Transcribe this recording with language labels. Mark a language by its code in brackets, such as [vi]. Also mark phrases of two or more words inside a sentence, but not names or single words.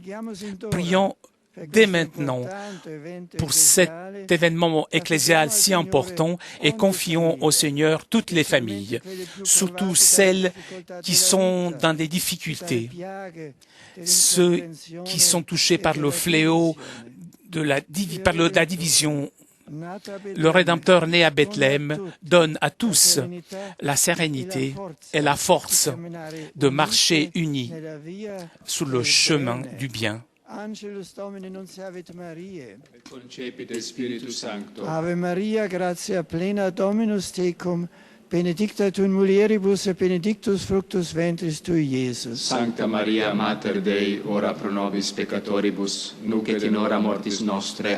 [fr] Prions dès maintenant pour cet événement ecclésial si important et confions au Seigneur toutes les familles, surtout celles qui sont dans des difficultés, ceux qui sont touchés par le fléau par la division. Le Rédempteur né à Bethléem donne à tous la sérénité et la force de marcher unis sur le chemin du bien. [la] Angelus Domini nunciavit Mariae. Et concepit Spiritus Sancto. Ave Maria, gratia plena Dominus tecum, benedicta tu in mulieribus et benedictus fructus ventris tui, Iesus. Sancta Maria, Mater Dei, ora pro nobis peccatoribus, nunc et in hora mortis nostre.